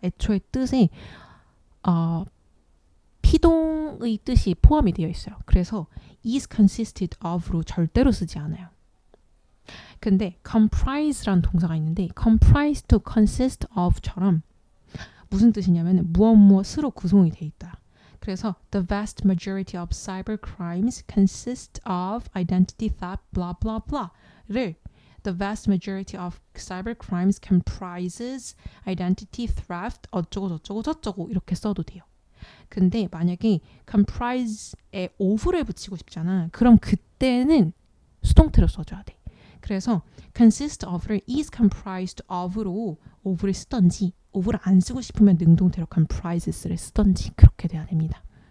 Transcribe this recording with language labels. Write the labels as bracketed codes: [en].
[ko] 애초에 뜻에 피동의 뜻이 포함이 되어 있어요. 그래서 is consisted of로 절대로 쓰지 않아요. 근데 comprise란 동사가 있는데 comprise to consist of처럼 무슨 뜻이냐면 무엇으로 구성이 돼 있다. [en] 그래서 the vast majority of cyber crimes consist of identity theft blah blah blah를 the vast majority of cyber crimes comprises identity theft [ko] 어쩌고 저쩌고 저쩌고 이렇게 써도 돼요. 근데 만약에 comprise에 of를 붙이고 싶잖아. 그럼 그때는 수동태로 써줘야 돼. 그래서 consist of를 is comprised of로 of를 쓰던지 of를 안 쓰고 싶으면 능동태로 comprises를 쓰던지 그렇게 돼야 됩니다.